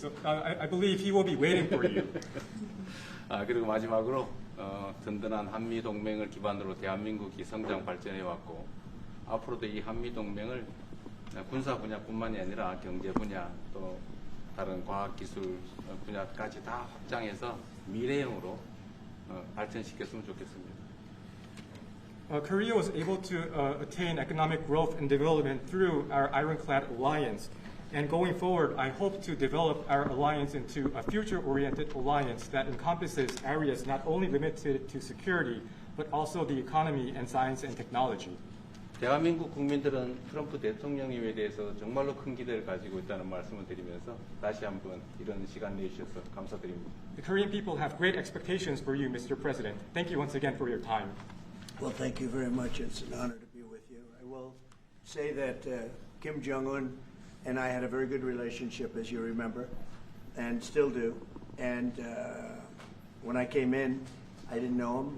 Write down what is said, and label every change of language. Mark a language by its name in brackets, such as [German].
[English] So I believe he will be waiting for you. [Korean] 그리고 마지막으로 든든한 한미 동맹을 기반으로 대한민국이 성장 발전해 왔고 앞으로도 이 한미 동맹을 군사 분야뿐만이 아니라 경제 분야 또 다른 과학 기술 분야까지 다 확장해서 미래형으로 발전시켰으면 좋겠습니다. [English] Korea was able to attain economic growth and development through our ironclad alliance. And going forward, I hope to develop our alliance into a future-oriented alliance that encompasses areas not only limited to security, but also the economy and science and technology. [Korean] 대한민국 국민들은 트럼프 대통령님에 대해서 정말로 큰 기대를 가지고 있다는 말씀을 드리면서 다시 한번 이런 시간 내주셔서 감사드립니다. [English] The Korean people have great expectations for you, Mr. President. Thank you once again for your time. Well, thank you very much. It's an honor to be with you. I will say that Kim Jong Un and I had a very good relationship, as you remember, and still do. And when I came in, I didn't know him.